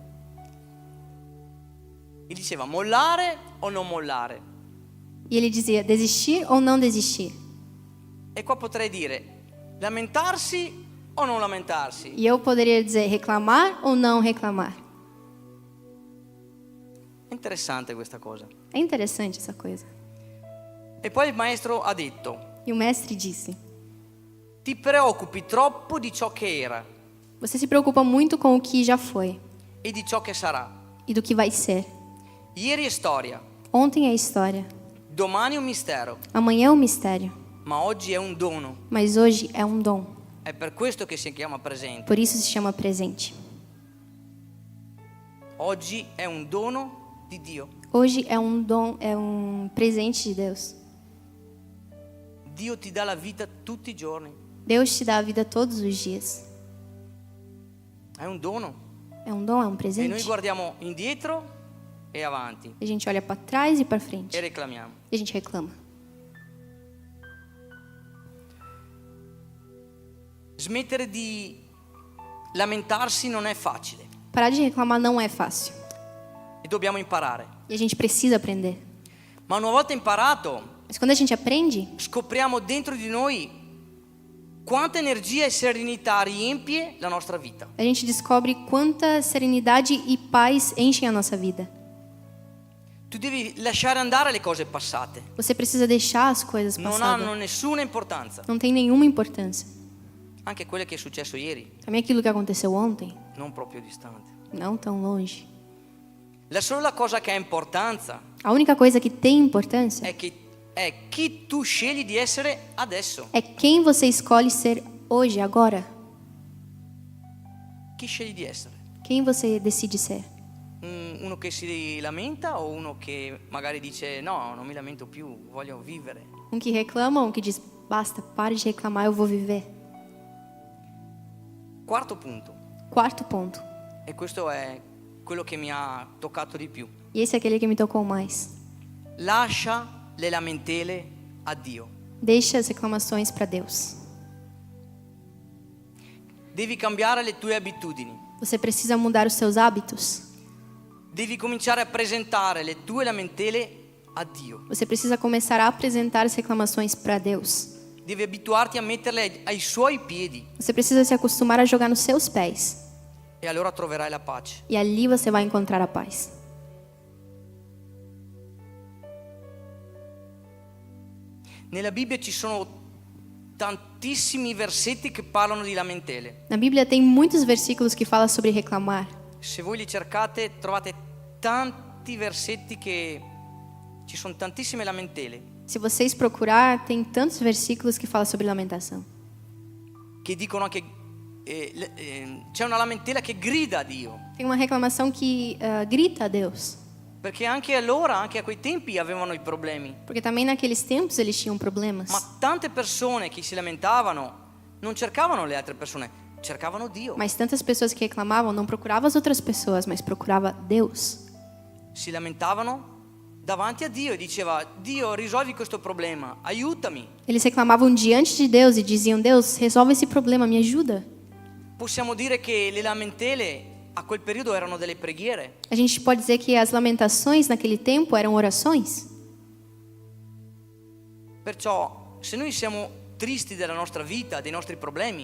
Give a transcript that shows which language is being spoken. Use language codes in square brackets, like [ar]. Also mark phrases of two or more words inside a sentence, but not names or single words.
[it] gli diceva: mollare o non mollare? [pt] e ele dizia, desistir ou não desistir? [it] E qua potrei dire: lamentarsi o non lamentarsi? [pt] E eu poderia dizer reclamar ou não reclamar? [it] È interessante questa cosa. [pt] É interessante essa coisa. [it] E poi il maestro ha detto, [pt] E o mestre disse: [it] ti preoccupi troppo di ciò che era [pt] você se preocupa muito com o que já foi [it] e di ciò che sarà. [pt] e do que vai ser. [it] Ieri è storia, [pt] Ontem é história, [it] domani è un mistero, [pt] amanhã é um mistério, [it] ma oggi è un dono. [pt] mas hoje é um dom. [it] È per questo che si chiama presente. [pt] Por isso se chama presente. [it] Oggi è un dono di Dio. [pt] Hoje é um dom, é um presente de Deus. [it] Dio ti dà la vita tutti i giorni. [pt] Deus te dá a vida todos os dias. [it] È un dono. [pt] É um dom, é um [it] E noi [pt] presente. [it] guardiamo indietro e avanti [pt] A gente olha para trás e para frente. [it] e reclamiamo. [pt] E a gente reclama. [it] Smettere di lamentarsi non è facile [pt] Parar de reclamar não é fácil. [it] e dobbiamo imparare. [pt] E a gente precisa aprender. [it] Ma una volta imparato, [pt] Mas quando a gente aprende, [it] scopriamo dentro di noi quanta energia e serenità riempie la nostra vita. [pt] a gente descobre quanta serenidade e paz enchem a nossa vida. [it] Tu devi lasciare andare le cose passate. [pt] Você precisa deixar as coisas [it] Non [pt] passadas. [it] hanno nessuna importanza. [pt] Não tem nenhuma importância. [it] Anche quello che è successo ieri, [pt] Também aquilo que aconteceu ontem, [it] non proprio distante. [pt] não tão longe. [it] La sola cosa che ha importanza [pt] A única coisa que tem importância [it] è chi tu scegli di essere adesso. [pt] é quem você escolhe ser hoje, agora. [it] Chi scegli di essere? [pt] Quem você decide ser. [it] Uno che si lamenta o uno che magari dice no, non mi lamento più, voglio vivere. [pt] Um que reclama, um que diz, basta, pare de reclamar, eu vou viver. [it] Quarto punto, [pt] Quarto ponto. [it] e questo è quello che mi ha toccato di più. [pt] E esse é aquele que me tocou mais. [it] Lascia le lamentele a Dio. [pt] Deixa as reclamações para Deus. [it] Devi cambiare le tue abitudini. [pt] Você precisa mudar os seus hábitos. [it] Devi cominciare a presentare le tue lamentele a Dio. [pt] Você precisa começar a apresentar as reclamações para Deus. [it] Devi abituarti a metterle ai suoi piedi [pt] Você precisa se acostumar a jogar nos seus pés. [it] e allora troverai la pace. [pt] E ali você vai encontrar a paz. [it] Nella Bibbia ci sono tantissimi versetti che parlano di lamentele. [pt] Na Bíblia tem muitos versículos que falam sobre reclamar. [it] Se voi li cercate trovate tanti versetti che ci sono tantissime lamentele [pt] Se vocês procurar, tem tantos versículos que falam sobre lamentação. [it] che dicono anche c'è una lamentela che grida a Dio, [pt] Tem uma reclamação que grita a Deus. [it] perché anche allora, anche a quei tempi avevano i problemi, [pt] Porque também naqueles tempos eles tinham problemas. [it] ma tante persone che si lamentavano non cercavano le altre persone, cercavano Dio. [pt] Mas tantas pessoas que reclamavam não procuravam as outras pessoas, mas procurava Deus. [it] Si lamentavano davanti a Dio e diceva Dio risolvi questo problema, aiutami. [pt] Eles reclamavam diante de Deus e diziam: Deus, resolve esse problema, me ajuda. [it] Possiamo dire che le lamentele a quel periodo erano delle preghiere. [pt] A gente pode dizer que as lamentações naquele tempo eram orações. [it] Perciò se noi siamo tristi della nostra vita, dei nostri problemi